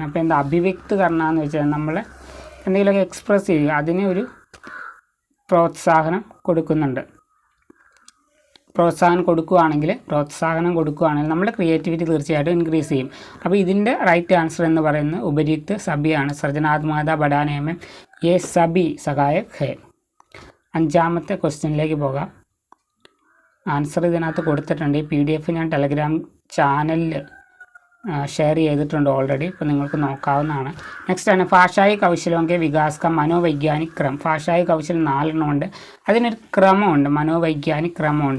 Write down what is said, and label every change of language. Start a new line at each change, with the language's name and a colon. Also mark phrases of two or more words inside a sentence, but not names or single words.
Malayalam: അപ്പോൾ എന്താ അഭിവ്യക്തീകരണം എന്ന് വെച്ചാൽ നമ്മൾ എന്തെങ്കിലുമൊക്കെ എക്സ്പ്രസ് ചെയ്യുക, അതിന് ഒരു പ്രോത്സാഹനം കൊടുക്കുന്നുണ്ട്. പ്രോത്സാഹനം കൊടുക്കുകയാണെങ്കിൽ നമ്മുടെ ക്രിയേറ്റിവിറ്റി തീർച്ചയായിട്ടും ഇൻക്രീസ് ചെയ്യും. അപ്പോൾ ഇതിൻ്റെ
English: right answer
Malayalam: എന്ന് പറയുന്നത്
Hindi: उपर्युक्त सभी. सृजनात्मकता बढ़ाने में ये सभी सहायक है.
Malayalam: 5ാമത്തെ ക്വസ്റ്റ്യനിലേക്ക് പോകാം. ആൻസർ ഇതിനകത്ത് കൊടുത്തിട്ടുണ്ട്. ഈ PDF ഞാൻ ടെലഗ്രാം ചാനലിൽ ഷെയർ ചെയ്തിട്ടുണ്ട് ഓൾറെഡി. ഇപ്പോൾ നിങ്ങൾക്ക് നോക്കാവുന്നതാണ്. നെക്സ്റ്റ് ആണ്
Hindi: भाषाई कौशल विकास का मनोवैज्ञानिक क्रम. भाषाई कौशल
Malayalam: 4 എണ്ണമുണ്ട്. അതിനൊരു ക്രമമുണ്ട്,
Hindi: मनोवैज्ञानिक क्रम.